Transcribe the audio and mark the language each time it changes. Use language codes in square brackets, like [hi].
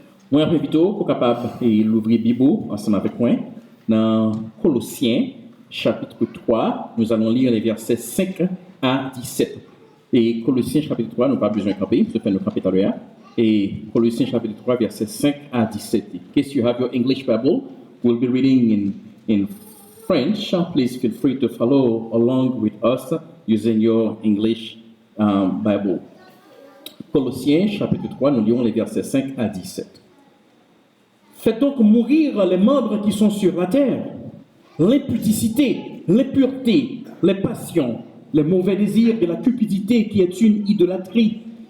[fr] Moi, après plutôt, pour capable l'ouvrir Bible ensemble avec moi dans Colossiens chapitre 3, nous allons lire les versets 5 à 17. Et Colossiens chapitre 3, nous n'avons pas besoin de camper, je vais nous camper tout à l'heure. Et Colossiens chapitre 3, versets 5 à 17. [en] In case you have your English Bible, we'll be reading in French. Please feel free to follow along with us using your English Bible. [fr] Colossiens chapitre 3, nous lisons les versets 5 à 17. Faites donc mourir les membres qui sont sur la terre, l'impudicité, l'impureté, les passions, les mauvais désirs et la cupidité qui est une idolâtrie.